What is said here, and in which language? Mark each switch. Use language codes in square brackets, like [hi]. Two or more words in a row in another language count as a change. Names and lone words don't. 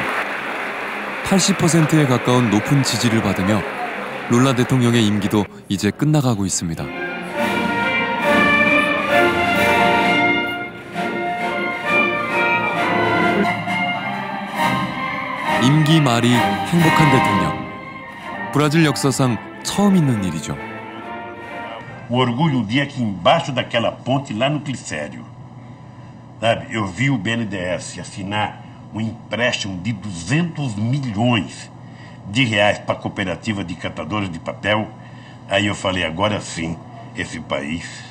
[ko] 80%에 가까운 높은 지지를 받으며 룰라 대통령의 임기도 이제 끝나가고 있습니다. 임기 말이 행복한 대통령. 브라질 역사상 처음 있는 일이죠. [pt] O orgulho, dia que embaixo daquela ponte lá no Glicério, sabe, eu vi o BNDES assinar empréstimo de 200 milhões de reais para a cooperativa de catadores de papel. Aí eu falei, agora sim, esse país.